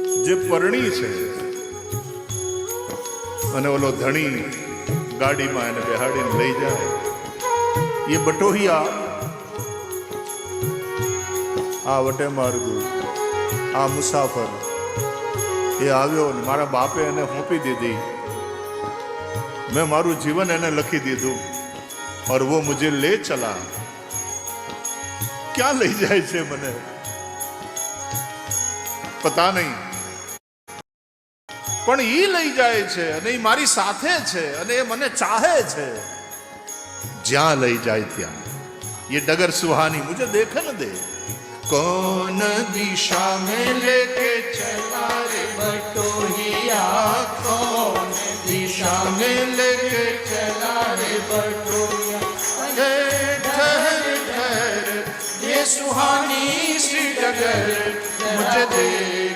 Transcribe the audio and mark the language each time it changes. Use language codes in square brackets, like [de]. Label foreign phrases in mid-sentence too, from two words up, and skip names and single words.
[gu] જે પરણી છે અને ઓલો ધણી ગાડીમાં એને બેહાડીને લઈ જાય, એ બટોહિયા આ વટે માર્ગુ આ મુસાફર એ આવ્યો ને મારા બાપે એને સોંપી દીધી, મેં મારું જીવન એને લખી દીધું, [hi] और वो मुझे ले चला. [gu] ક્યાં લઈ જાય છે મને [hi] पता नहीं, [gu] પણ ઈ લઈ જાય છે અને ઈ મારી સાથે છે અને એ મને ચાહે છે. જ્યાં લઈ જાય ત્યાં [hi] ये डगर सुहानी मुझे देख न दे. कौन दिशा में लेके चला रे बटोहिया, कौन दिशा में लेके चला रे बटोहिया. ठहर ठहर ये सुहानी सी डगर मुझे दे